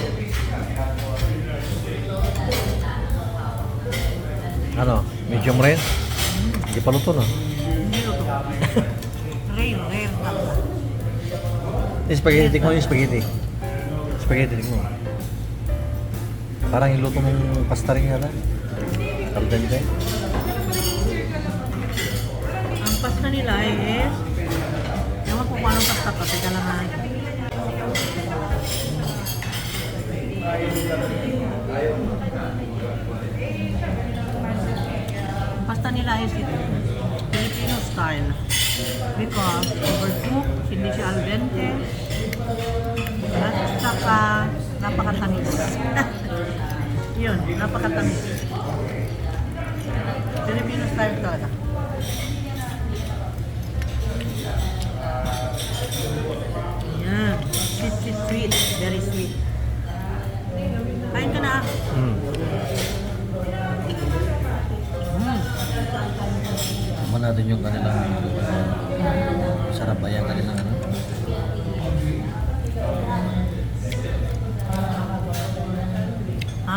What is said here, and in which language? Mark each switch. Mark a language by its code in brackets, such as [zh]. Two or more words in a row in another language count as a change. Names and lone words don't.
[tl] Ano? [en] Medium rare? [tl] Hindi pa luto, no? Hindi luto. Rare talaga. Yung spaghetti, tingnan mo yung spaghetti. Spaghetti, tingnan mo. Parang iluto mong pasta rin yata. [it] Al dente. [tl] Ang pasta nila is, ewan ko kung anong pasta pa, teka lang ha. Ang pasta nila is ito, [en] Filipino style. Because overcooked, [tl] hindi siya [it] al dente, [tl] at saka napakatamis. Yun, napakatamis. [en] Filipino style [tl] talaga. Yan. [en] Sweet. Very sweet. [tl] Kain ka na. Tama natin yung kanilang sarap ba yan kanilang ano? Ha?